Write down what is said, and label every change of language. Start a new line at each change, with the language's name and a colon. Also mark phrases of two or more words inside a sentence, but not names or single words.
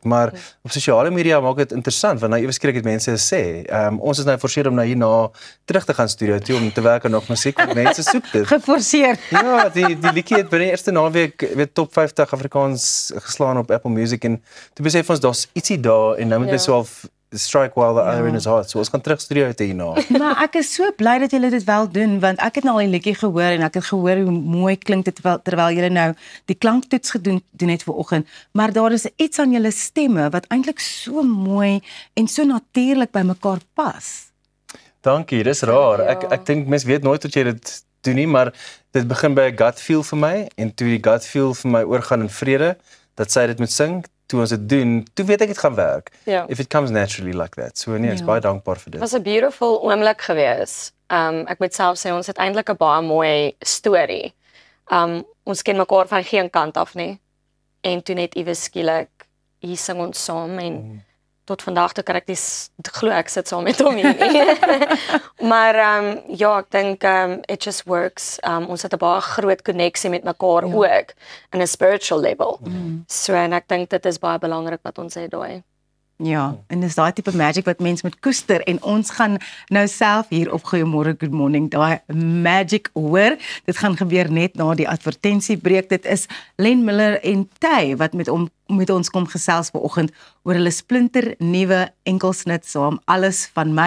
Afrikaans: Maar op sosiale media maak dit interessant want nou ewe skielik het mense sê, ons is nou geforseer om nou hierna terug te gaan studio toe om te werk aan nog musiek want mense soek dit. Geforseer. Ja, die liedjie het binne die eerste naweek weet top 50 Afrikaans geslaan op Apple Music en toe besef ons daar's ietsie daar en nou moet mens so
English: strike while the iron is hot.
Afrikaans: So ons gaan terug studio toe hierna. Maar ek is so bly dat julle dit wel doen want ek het nou al die liedjie gehoor en ek het gehoor hoe mooi klink dit terwyl julle nou die klanktoets doen het vanoggend. Maar daar is iets aan julle stemme wat eintlik so mooi en so natuurlik by mekaar pas. Dankie, dis raar. Ek dink mense weet nooit wat jy dit doen nie, maar dit begin by 'n
English: gut feel
Afrikaans: vir my en toe die
English: gut feel
Afrikaans: vir my oorgaan in vrede dat sy dit moet sing. Toe ons dit doen, toe weet ek dit gaan werk. Ja.
English: If it comes naturally like that.
Afrikaans: So nee, ek is baie dankbaar vir dit. Het was 'n beautiful oomblik gewees. Ek moet self sê ons het eintlik 'n baie mooi storie. Ons ken mekaar van geen kant af nie. En toe net iewes skielik hier sing ons saam en tot vandag toe kan ek glo ek sit saam met hom hier. Maar ja, ek dink
English: it just works.
Afrikaans: Ons het 'n baie groot koneksie met mekaar ook in 'n
English: spiritual level.
Afrikaans: So en ek dink dit is baie belangrik wat ons het daai. Ja, en dis daai tipe magic wat mens moet koester en ons gaan nou self hier op Goeiemôre Good Morning daai magic hoor. Dit gaan gebeur net na die advertensiebreek. Dit is Len Miller en Tay wat met ons kom gesels vanoggend oor hulle splinter nuwe enkelsnit saam Alles van my.